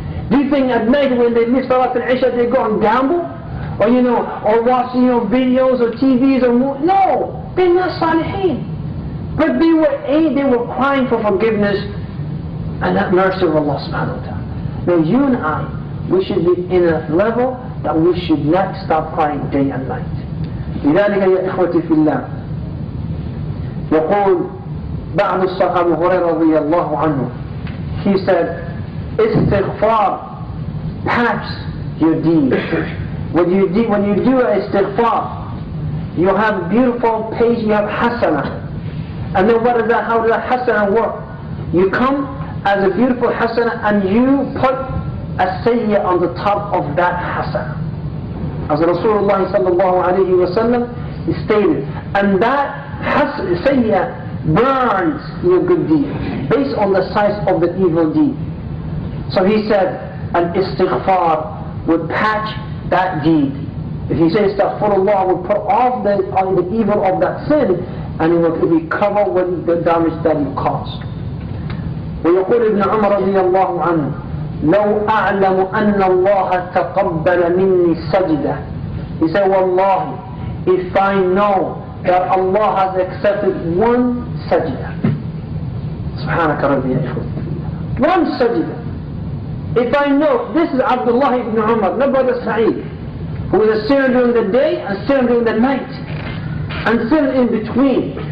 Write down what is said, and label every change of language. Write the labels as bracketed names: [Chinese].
[English] Do you think at night when they miss Salat al-Isha they go and gamble? Or or watch videos or TVs or movies? No, they're not salihin. But they were crying for forgiveness and that mercy of Allah subhanahu wa ta'ala. Now you and I, we should be in a level that we should not stop crying day and night. [Arabic] لذلك يا إخوتي في الله يقول بعض الصحابة أبو هريرة رضي الله عنه, [English] he said, istighfar, perhaps your deed. When you do istighfar, you have a beautiful page, you have hasana. And then what is that? How does that hasana work? You come as a beautiful hasana and you put a sayyah on the top of that hasana. As Rasulullah sallallahu alayhi wa sallam stated. And that sayyah burns your good deed based on the size of the evil deed. So he said, an istighfar would patch that deed. If he says astaghfirullah, would put off the evil of that sin and it will recover with the damage that you caused. [Arabic] ويقول ابن عمر رضي الله عنه لو أعلم أن الله تقبل مني سجدة. [English] He said, Wallahi, if I know that Allah has accepted one sajda. Subhanaka Rabbi ya ikhwan. One sajda. If I know, this is Abdullah ibn Umar, not Brother Sa'id, who is a sinner during the day and sinner during the night, and sinner in between.